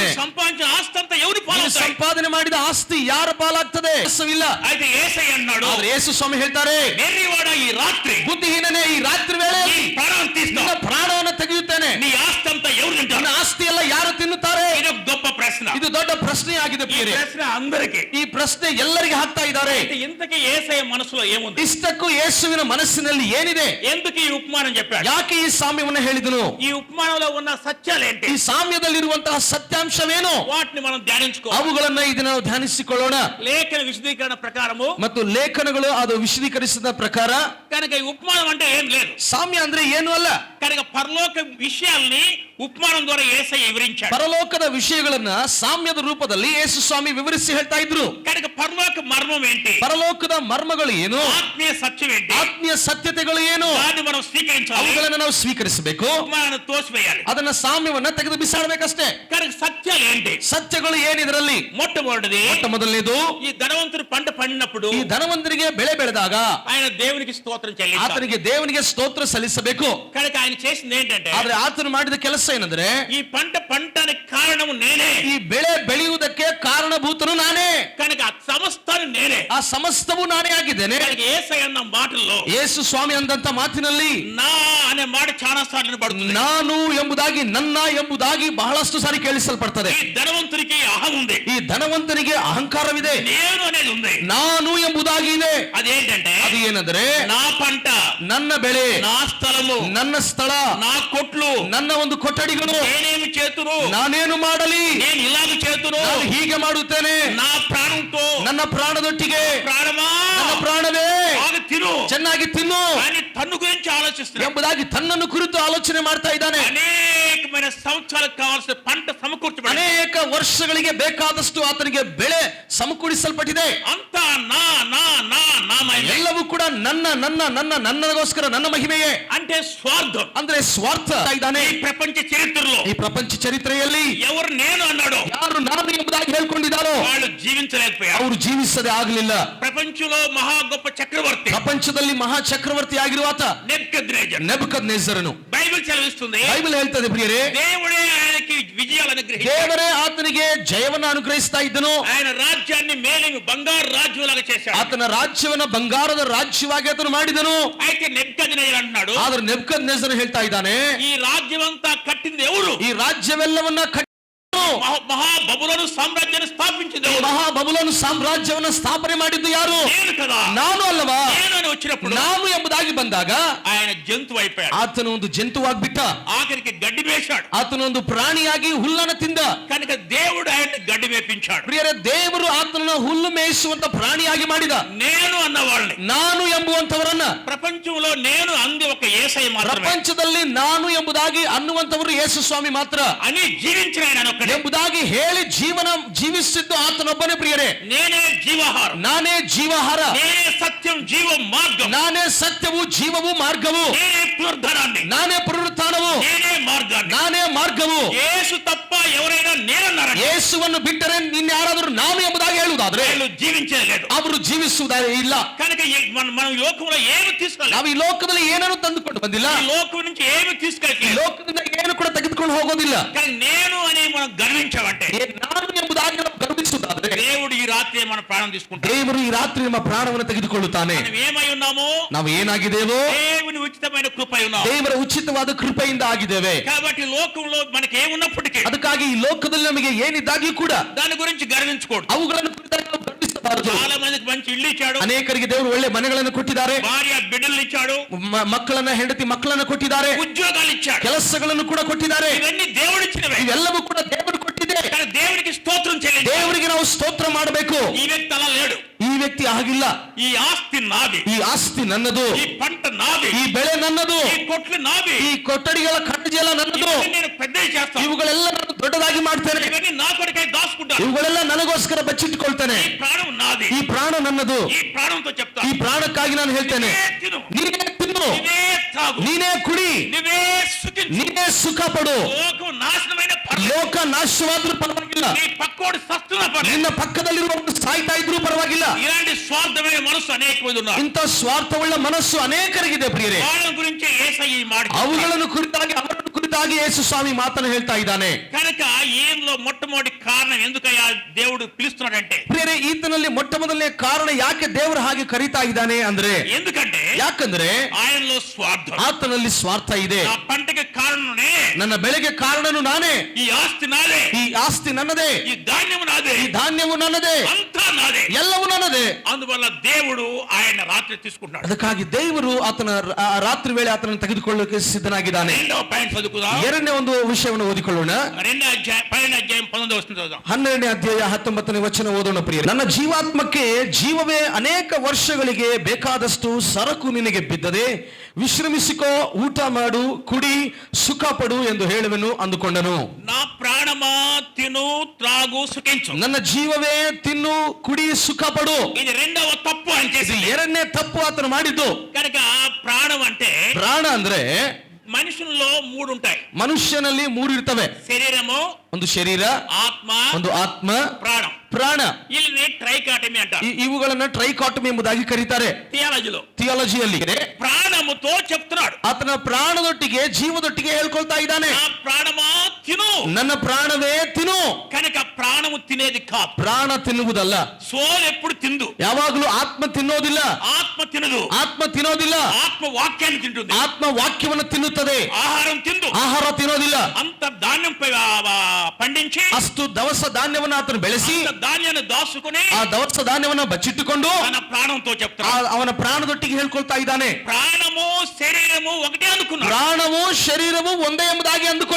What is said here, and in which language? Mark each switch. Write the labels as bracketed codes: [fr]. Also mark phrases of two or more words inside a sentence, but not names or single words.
[te] సంపాదించిన ఆస్తి అంతా ఎవరి [kn] ನೀನು [te] పాలవుతాయి? [kn] ಸಂಪಾದನೆ ಮಾಡಿದ ಆಸ್ತಿ ಯಾರ ಪಾಲಾಗ್ತದೆ? ಇಲ್ಲ. [te] అయితే యేసయ్య అన్నాడు, [kn] ಆದ್ರೆ ಯೇಸು ಸ್ವಾಮಿ ಹೇಳ್ತಾರೆ, [te] వెర్రివాడా, ఈ రాత్రి [kn] ಬುದ್ಧಿಹೀನನೇ, ಈ ರಾತ್ರಿ ವೇಳೆ [te] నీ ప్రాణం తీస్తా, [kn] ನಿನ್ನ ಪ್ರಾಣವನ್ನು ತೆಗೆಯುತ್ತೇನೆ. [te] నీ ఆస్తి అంతా ఎవరు [kn] ನಿನ್ನ [te] తింటారు? [kn] ಆಸ್ತಿ ಎಲ್ಲ ಯಾರು ತಿನ್ನುತ್ತಾರೆ? [te] ఇది ఒక గొప్ప ప్రశ్న. [kn] ಇದು ದೊಡ್ಡ ಪ್ರಶ್ನೆಯಾಗಿದೆ [te] ఈ [kn] ಪ್ರಿಯರೇ. [te] ప్రశ్న అందరికీ. [kn] ಈ ಪ್ರಶ್ನೆ ಎಲ್ಲರಿಗೆ ಹಾಕ್ತಾ ಇದ್ದಾರೆ. [te] అయితే ఇంతకీ యేసయ్య మనసులో ఏముంది? [kn] ಇಷ್ಟಕ್ಕೂ ಯೇಸುವಿನ ಮನಸ್ಸಿನಲ್ಲಿ ಏನಿದೆ? [te] ఎందుకు ఈ ఉపమానం చెప్పాడు? [kn] ಯಾಕೆ ಈ ಸಾಮ್ಯವನ್ನು ಹೇಳಿದನು? [te] ఈ ఉపమానంలో ఉన్న సత్యాలేంటి? [kn] ಈ ಸಾಮ್ಯದಲ್ಲಿರುವಂತಹ ಸತ್ಯಾಂಶವೇನು? [te] వాటిని మనం ధ్యానించుకోవాలి. [kn] ಅವುಗಳನ್ನ ಇದು ನಾವು ಧ್ಯಾನಿಸಿಕೊಳ್ಳೋಣ. [te] లేఖన విశదీకరణ ప్రకారము [kn] ಮತ್ತು ಲೇಖನಗಳು ಅದು ವಿಶದೀಕರಿಸಿದ ಪ್ರಕಾರ [te] కనుక ఈ ఉపమానం అంటే ఏం లేదు. [kn] ಸಾಮ್ಯ ಅಂದ್ರೆ ಏನು ಅಲ್ಲ. [te] కనుక పరలోక విషయాల్ని ఉపమానం ద్వారా యేసయ్య వివరించాడు. [kn] ಪರಲೋಕದ ವಿಷಯಗಳನ್ನ ಸಾಮ್ಯದ ರೂಪದಲ್ಲಿ ಯೇಸು ಸ್ವಾಮಿ ವಿವರಿಸಿ ಹೇಳ್ತಾ ಇದ್ರು. [te] కనుక పరలోక మర్మం ఏంటి, [kn] ಪರಲೋಕದ ಮರ್ಮಗಳು ಏನು, [te] ఆత్మీయ సత్యం ఏంటి, [kn] ಆತ್ಮೀಯ ಸತ್ಯತೆಗಳು ಏನು, [te] దాన్ని మనం స్వీకరించాలి, [kn] ಅವುಗಳನ್ನು ನಾವು ಸ್ವೀಕರಿಸಬೇಕು, [te] మనం తోసివేయాలి. [kn] ಅದನ್ನ ಸಾಮ್ಯವನ್ನ ತೆಗೆದು ಬಿಸಾಡಬೇಕಷ್ಟೇ. [te] కనుక సత్యాలు ఏంటి, [kn] ಸತ್ಯಗಳು ಏನಿದರಲ್ಲಿ? [te] మొట్టమొదటిది [kn] ಮೊಟ್ಟ ಮೊದಲನೇದು, [te] ఈ ధనవంతుడు పంట పండినప్పుడు [kn] ಈ ಧನವಂತನಿಗೆ ಬೆಳೆ ಬೆಳೆದಾಗ [te] ఆయన దేవునికి స్తోత్రం చెల్లించాలి. [kn] ಆತನಿಗೆ ದೇವನಿಗೆ ಸ್ತೋತ್ರ ಸಲ್ಲಿಸಬೇಕು. [te] కనుక ఆయన చేసింది ఏంటంటే, [kn] ಆದ್ರೆ ಆತನು ಮಾಡಿದ ಕೆಲಸ ಏನಂದ್ರೆ, [te] ఈ పంట పండటానికి కారణము నేనే, [kn] ಈ ಬೆಳೆ ಬೆಳೆಯುವುದಕ್ಕೆ ಕಾರಣಭೂತನು ನಾನೇ, [te] కనుక ఆ సమస్తాన్ని నేనే. [kn] ಆ ಸಮಸ್ತವು ನಾನೇ ಆಗಿದ್ದೇನೆ. [te] కనుక యేసయ్య అన్న మాటల్లో [kn] ಯೇಸು ಸ್ವಾಮಿ ಅಂದಂತ ಮಾತಿನಲ್ಲಿ [te] నా అనే మాట చాలా సార్లు వినబడుతుంది. [kn] ನಾನು ಎಂಬುದಾಗಿ, ನನ್ನ ಎಂಬುದಾಗಿ ಬಹಳಷ್ಟು ಸಾರಿ ಕೇಳಿಸಲ್ಪಡ್ತದೆ. [te] ఈ ధనవంతుడికి అహం ఉంది, [kn] ಈ ಧನವಂತನಿಗೆ ಅಹಂಕಾರವಿದೆ, [te] నేను అనేది ఉంది. [kn] ನಾನು ಎಂಬುದಾಗಿ ಇದೆ. [te] అదేంటంటే, [kn] ಅದು ಏನಂದ್ರೆ, [te] నా పంట, [kn] ನನ್ನ ಬೆಳೆ, [te] నా స్థలము, [kn] ನನ್ನ ಸ್ಥಳ, [te] నా కొట్లు, [kn] ನನ್ನ ಒಂದು ಕೊಠಡಿಗಳು, [te] నేనేమి చేతును, [kn] ನಾನೇನು ಮಾಡಲಿ, [te] నేను ఇలాగ చేతును, [kn] ನಾನು ಹೀಗೆ ಮಾಡುತ್ತೇನೆ, [te] నా ప్రాణంతో, [kn] ನನ್ನ ಪ್ರಾಣದೊಟ್ಟಿಗೆ, [te] ప్రాణమా [kn] ನನ್ನ ಪ್ರಾಣವೇ [te] బాగా తిను, [kn] ಚೆನ್ನಾಗಿ ತಿನ್ನು [te] కానీ తన్ను గురించి ఆలోచిస్తున్నాడు. [kn] ಎಂಬುದಾಗಿ ತನ್ನನ್ನು ಕುರಿತು ಆಲೋಚನೆ ಮಾಡ್ತಾ ಇದ್ದಾನೆ. [te] అనేకమైన సంవత్సరాలకు కావాల్సిన పంట సమకూర్చబడి, [kn] ಅನೇಕ ವರ್ಷಗಳಿಗೆ ಬೇಕಾದಷ್ಟು ಆತನಿಗೆ ಬೆಳೆ ಸಮಕೂಡಿಸಲ್ಪಟ್ಟಿದೆ. [te] అంతా నా నా నా నా మహిమే. [kn] ಎಲ್ಲವೂ ಕೂಡ ನನ್ನ ನನ್ನ ನನ್ನ ನನ್ನಗೋಸ್ಕರ, ನನ್ನ ಮಹಿಮೆಯೇ. [te] అంటే స్వార్థం. [kn] ಅಂದ್ರೆ ಸ್ವಾರ್ಥ ಇದ್ದಾನೆ. [te] ఈ ప్రపంచ చరిత్రలో [kn] ಈ ಪ್ರಪಂಚ ಚರಿತ್ರೆಯಲ್ಲಿ [te] ఎవరు నేను అన్నాడో [kn] ಯಾರು ನಾನು ಎಂಬುದಾಗಿ ಹೇಳ್ಕೊಂಡಿದ್ದಾರೋ [te] వాళ్ళు జీవించలేకపోయారు. [kn] ಅವರು ಜೀವಿಸದೆ ಆಗಲಿಲ್ಲ. [te] ప్రపంచంలో మహా గొప్ప చక్రవర్తి [kn] ಪ್ರಪಂಚದಲ್ಲಿ ಮಹಾ ಚಕ್ರವರ್ತಿ ಆಗಿರುವ ಆತ [te] నెబుకద్నెజర్. [kn] ನೆಬೂಕದ್ನೆಚ್ಚರನು. [te] బైబిల్ సెలవిస్తుంది, [kn] ಬೈಬಲ್ ಹೇಳ್ತದೆ ಪ್ರಿಯರೇ, [te] దేవుడే ఆయనకి విజయాలు అనుగ్రహించాడు. [kn] ದೇವರೇ ಆತನಿಗೆ ಜಯವನ್ನ ಅನುಗ್ರಹಿಸ್ತಾ ಇದ್ದನು. [te] ఆయన రాజ్యాన్ని మేలిమి బంగారు రాజ్యంలాగా చేశాడు. [kn] ಆತನ ರಾಜ್ಯವನ್ನ ಬಂಗಾರದ ರಾಜ್ಯವಾಗಿ ಆತನು ಮಾಡಿದನು. [te] అయితే నెబుకద్నెజర్ అంటున్నాడు, [kn] ಆದ್ರೆ ನೆಬೂಕದ್ನೆಚ್ಚರ ಹೇಳ್ತಾ ಇದ್ದಾನೆ, [te] ఈ రాజ్యం అంతా కట్టింది ఎవరు? [kn] ಈ ರಾಜ್ಯವೆಲ್ಲವನ್ನ [te] మహా బబులోను సామ్రాజ్యాన్ని స్థాపించింది ఎవరు? [kn] ಮಹಾ ಬಬುಲೋನು ಸಾಮ್ರಾಜ್ಯವನ್ನ ಸ್ಥಾಪನೆ ಮಾಡಿದ್ದು ಯಾರು? [te] నేను కదా. [kn] ನಾನು ಅಲ್ಲವಾ? [te] నేను అని వచ్చినప్పుడు [kn] ನಾನು ಎಂಬುದಾಗಿ ಬಂದಾಗ [te] ఆయన జంతువు అయిపోయాడు. [kn] ಆತನು ಒಂದು ಜಂತುವಾಗ್ಬಿಟ್ಟ. [te] ఆఖరికి గడ్డి వేశాడు. [kn] ಆತನು ಒಂದು ಪ್ರಾಣಿಯಾಗಿ ಹುಲ್ಲನ್ನು ತಿಂದ. [te] కనుక దేవుడు ఆయన్ని గడ్డి వేపించాడు. [kn] ಪ್ರಿಯರೇ, ದೇವರು ಆತನನ್ನು ಹುಲ್ಲು ಮೇಯಿಸುವಂತ ಪ್ರಾಣಿಯಾಗಿ ಮಾಡಿದ. [te] నేను అన్న వాళ్ళని, [kn] ನಾನು ಎಂಬುವಂತವರನ್ನ, [te] ప్రపంచంలో నేను అంది ఒక యేసయ్య మాత్రమే [kn] ಪ್ರಪಂಚದಲ್ಲಿ ನಾನು ಎಂಬುದಾಗಿ ಅನ್ನುವಂತವರು ಯೇಸು ಸ್ವಾಮಿ ಮಾತ್ರ [te] అని జీవించిన ఆయన ఒక్కడే. [kn] ಎಂಬುದಾಗಿ ಹೇಳಿ ಜೀವಿಸಿದ್ದು ಆತನೊಬ್ಬನೇ. ಪ್ರಿಯರೇ, [te] నేనే జీవాహారం, [kn] ನಾನೇ ಜೀವಾಹಾರ, [te] నేనే సత్యం జీవం మార్గం, [kn] ನಾನೇ ಸತ್ಯವು ಜೀವವು ಮಾರ್ಗವು, [te] నేనే పునరుద్ధరణాన్ని, [kn] ನಾನೇ ಪುನರುತ್ಥಾನವು, [te] నేనే మార్గాన్ని. [kn] ನಾನೇ ಮಾರ್ಗವು. [te] యేసు తప్ప ఎవరైనా నేనన్నారంటే [kn] ಯೇಸುವನ್ನು ಬಿಟ್ಟರೆ ಇನ್ಯಾರಾದರೂ ನಾನು ಎಂಬುದಾಗಿ ಹೇಳುವುದಾದ್ರೆ [te] వాళ్ళు జీవించేది లేదు. [kn] ಅವರು ಜೀವಿಸುವುದೇ ಇಲ್ಲ. [te] కనుక మనం లోకంలో ఏమి తీసుకోలేదు. [kn] ನಾವು ಈ ಲೋಕದಲ್ಲಿ ಏನನ್ನು ತಂದುಕೊಂಡು ಬಂದಿಲ್ಲ. [te] ఈ లోకం నుంచి ఏమి [kn] ಈ [te] తీసుకెళ్ళలేదు. [kn] ಲೋಕದಿಂದ ಏನು ಕೂಡ ತೆಗೆದುಕೊಂಡು ಹೋಗೋದಿಲ್ಲ. [te] కానీ నేను అని మనం గర్వించామంటే, [kn] ನಾನು ಎಂಬುದಾಗಿ ನಾವು ಗರ್ವಿಸುವುದಾದ್ರೆ [te] దేవుడు ఈ రాత్రి మన ప్రాణం తీసుకుంటాడు. [kn] ದೇವರು ಈ ರಾತ್ರಿ ನಮ್ಮ ಪ್ರಾಣವನ್ನು ತೆಗೆದುಕೊಳ್ಳುತ್ತಾನೆ. [te] మనం ఏమై ఉన్నామో, [kn] ನಾವು ಏನಾಗಿದ್ದೇವೋ [te] దేవుని ఉచితమైన కృప అయి ఉన్నాం. [kn] ದೇವರ ಉಚಿತವಾದ ಕೃಪೆಯಿಂದ ಆಗಿದ್ದೇವೆ. [te] కాబట్టి లోకంలో మనకి ఏమున్నప్పటికీ [kn] ಅದಕ್ಕಾಗಿ ಈ ಲೋಕದಲ್ಲಿ ನಮಗೆ ಏನಿದ್ದಾಗಿ ಕೂಡ [te] దాని గురించి గర్వించకూడదు. [kn] ಅವುಗಳನ್ನು ಕುರಿತಾಗಿ ನಾವು ಗರ್ವಿಸಬಾರದು. [te] చాలా మందికి మంచి ఇల్లు ఇచ్చాడు, [kn] ಅನೇಕರಿಗೆ ದೇವರು ಒಳ್ಳೆ ಮನೆಗಳನ್ನು ಕೊಟ್ಟಿದ್ದಾರೆ, [te] భార్య బిడ్డలు ఇచ్చాడు, [kn] ಮಕ್ಕಳನ್ನ ಹೆಂಡತಿ ಮಕ್ಕಳನ್ನ ಕೊಟ್ಟಿದ್ದಾರೆ, [te] ఉద్యోగాలు ఇచ్చాడు. [kn] ಕೆಲಸಗಳನ್ನು ಕೂಡ ಕೊಟ್ಟಿದ್ದಾರೆ. [te] ఇవన్నీ దేవుడిచ్చినవే. [kn] ಇವೆಲ್ಲವೂ ಕೂಡ ದೇವರು ಕೊಟ್ಟಿದೆ. [te] కానీ దేవుడికి స్తోత్రం చెల్లించాలి. [kn] ದೇವರಿಗೆ ನಾವು ಸ್ತೋತ್ರ ಮಾಡಬೇಕು. [te] ఈ వ్యక్తి అలా లేడు. [kn] ಈ ವ್ಯಕ್ತಿ ಆಗಿಲ್ಲ. [te] ఈ ఆస్తి నాది, [kn] ಈ ಆಸ್ತಿ ನನ್ನದು, [te] ఈ పంట నాది, [kn] ಈ ಬೆಳೆ ನನ್ನದು, [te] ఈ కొట్లు నాది, [kn] ಈ ಕೊಠಡಿಗಳ ಖಂಡಜಲ ನನ್ನದು, [te] ఇవన్నీ నేను పెద్దవి చేస్తాను, [kn] ಇವುಗಳೆಲ್ಲ ನಾನು ದೊಡ್ಡದಾಗಿ ಮಾಡ್ತೇನೆ, [te] ఇవన్నీ నా కొరకై దాచుకుంటాను, [kn] ಇವುಗಳೆಲ್ಲ ನನಗೋಸ್ಕರ ಬಚ್ಚಿಟ್ಟುಕೊಳ್ತೇನೆ. [te] ఈ ప్రాణం నాది, [kn] ಈ ಪ್ರಾಣ ನನ್ನದು. [te] ఈ ప్రాణంతో చెప్తా, [kn] ಈ ಪ್ರಾಣಕ್ಕಾಗಿ ನಾನು ಹೇಳ್ತೇನೆ, [te] నువ్వే తిను, [kn] ನೀನೇ ತಿನ್ನು, [te] నువ్వే తాగు, [kn] ನೀನೇ ಕುಡಿ, [te] నువ్వే సుఖించు. [kn] ನೀನೇ ಸುಖ ಪಡು. [te] లోకం నాశనమైన పర్లేదు, [kn] ಲೋಕ ನಾಶವಾದ್ರೂ ಪರವಾಗಿಲ್ಲ, [te] నీ పక్కోడు సస్తున్న పర్లేదు. [kn] ನಿನ್ನ ಪಕ್ಕದಲ್ಲಿರುವವರು ಸಾಯ್ತಾ ಇದ್ರೂ ಪರವಾಗಿಲ್ಲ. [te] ఇలాంటి స్వార్థమైన మనసు అనేక మంది ఉన్నారు. [kn] ಇಂಥ ಸ್ವಾರ್ಥವುಳ್ಳ ಮನಸ್ಸು ಅನೇಕರಿಗಿದೆ ಪ್ರಿಯರೇ. [te] వాళ్ళ గురించి యేసయ్య ఈ మాట చెప్తాడు. [kn] ಅವುಗಳನ್ನು ಕುರಿತಾಗಿ ಯೇಸು ಸ್ವಾಮಿ ಮಾತನ್ನು ಹೇಳ್ತಾ ಇದ್ದಾನೆ. [te] కనుక ఈయనలో మొట్టమొదటి కారణం ఎందుకయ్యా దేవుడు పిలుస్తున్నాడంటే, [kn] ಪ್ರಿಯರೇ, ಈತನಲ್ಲಿ ಮೊಟ್ಟ ಮೊದಲನೇ ಕಾರಣ ಯಾಕೆ ದೇವರು ಹಾಗೆ ಕರೀತಾ ಇದ್ದಾನೆ ಅಂದ್ರೆ, [te] ఎందుకంటే [kn] ಯಾಕಂದ್ರೆ [te] ఆయనలో స్వార్థం. [kn] ಆತನಲ್ಲಿ ಸ್ವಾರ್ಥ ಇದೆ. [te] నా పంటకి కారణమే, [kn] ನನ್ನ ಬೆಳೆಗೆ ಕಾರಣನು ನಾನೇ, [te] ఈ ఆస్తి నాదే, [kn] ಈ ಆಸ್ತಿ ನನ್ನದೇ, [te] ఈ ధాన్యము నాదే, [kn] ಈ ಧಾನ್ಯವು ನನ್ನದೇ, [te] అంతా నాదే. [kn] ಎಲ್ಲವೂ ನನ್ನದೇ. [te] అందువల్ల దేవుడు ఆయన రాత్రి తీసుకుంటాడు. [kn] ಅದಕ್ಕಾಗಿ ದೇವರು ಆತನ ರಾತ್ರಿ ವೇಳೆ ಆತನನ್ನು ತೆಗೆದುಕೊಳ್ಳಕ್ಕೆ ಸಿದ್ಧನಾಗಿದ್ದಾನೆ. [te] రెండవ పాయింట్ చదువుకుందాం. [kn] ಎರಡನೇ ಒಂದು ವಿಷಯವನ್ನು ಓದಿಕೊಳ್ಳೋಣ. [te] 12వ అధ్యాయం 19వ వచనం చదువుదాం. [kn] 12ನೇ ಅಧ್ಯಾಯ 19ನೇ ವಚನ ಓದೋಣ ಪ್ರಿಯರೇ. ನನ್ನ ಜೀವಾತ್ಮಕ್ಕೆ ಜೀವವೇ ಅನೇಕ ವರ್ಷಗಳಿಗೆ ಬೇಕಾದಷ್ಟು ಸರಕು ನಿನಗೆ ಬಿದ್ದದೆ, ವಿಶ್ರಮಿಸಿಕೋ, ಊಟ ಮಾಡು, ಕುಡಿ, ಸುಖ ಪಡು ಎಂದು ಹೇಳುವೆನು ಅಂದುಕೊಂಡನು. [te] నా ప్రాణమా ప్రాణమా తిను త్రాగు సుఖించు. [kn] ನನ್ನ ಜೀವವೇ ತಿನ್ನು ಕುಡಿ ಸುಖ ಪಡು. [te] ఇది రెండవ తప్పు ఆయన చేసింది. [kn] ಎರಡನೇ ತಪ್ಪು ಆತನು ಮಾಡಿದ್ದು. [te] కనుక ప్రాణం అంటే [kn] ಪ್ರಾಣ ಅಂದ್ರೆ [te] మనుషుల్లో మూడు ఉంటాయి. [kn] ಮನುಷ್ಯನಲ್ಲಿ ಮೂರು ಇರ್ತವೆ. [te] శరీరము, [kn] ಒಂದು ಶರೀರ, [te] ఆత్మ, [kn] ಒಂದು ಆತ್ಮ, [te] ప్రాణం. [kn] ಪ್ರಾಣ. ಇಲ್ಲಿ ಟ್ರೈಕಾಟಮಿ ಅಂటారు. ಇವುಗಳನ್ನ ಟ್ರೈಕಾಟಮಿ ಎಂಬುದಾಗಿ ಕರೀತಾರೆ ಥಿಯಾಲಜಿಯಲ್ಲಿ. [te] ప్రాణముతో చెప్తున్నాడు. [kn] ಆತನ ಪ್ರಾಣದೊಟ್ಟಿಗೆ ಜೀವದೊಟ್ಟಿಗೆ ಹೇಳ್ಕೊಳ್ತಾ ಇದ್ದಾನೆ. [te] నా ప్రాణమా తిను, [kn] ನನ್ನ ಪ್ರಾಣವೇ ತಿನ್ನು. [te] కనుక ప్రాణము తినేది కాదు. [kn] ಪ್ರಾಣ ತಿನ್ನುವುದಲ್ಲ. [te] సోల్ ఎప్పుడు తిందు. [kn] ಯಾವಾಗಲೂ ಆತ್ಮ ತಿನ್ನೋದಿಲ್ಲ. [te] ఆత్మ తినదు. [kn] ಆತ್ಮ ತಿನ್ನೋದಿಲ್ಲ. [te] ఆత్మ వాక్యాన్ని తింటుంది. [kn] ಆತ್ಮ ವಾಕ್ಯವನ್ನು ತಿನ್ನುತ್ತದೆ. [te] ఆహారం తిందు. [kn] ಆಹಾರ ತಿನ್ನೋದಿಲ್ಲ. [te] అంత ధాన్యం పండించి [kn] ಅಷ್ಟು ದವಸ ಧಾನ್ಯವನ್ನು ಆತನು ಬೆಳೆಸಿ [te] ధాన్యాన్ని దాచుకుని [kn] ಆ ದವಸ ಧಾನ್ಯವನ್ನು ಬಚ್ಚಿಟ್ಟುಕೊಂಡು [te] తన ప్రాణంతో చెప్తాడు. [kn] ಅವನ ಪ್ರಾಣದೊಟ್ಟಿಗೆ ಹೇಳ್ಕೊಳ್ತಾ ಇದ್ದಾನೆ. [te] ప్రాణము శరీరము ఒకటే అనుకున్నాడు. [kn] ಪ್ರಾಣವು ಶರೀರವು ಒಂದೇ ಎಂಬುದಾಗಿ ಅಂದುಕೊಂಡ.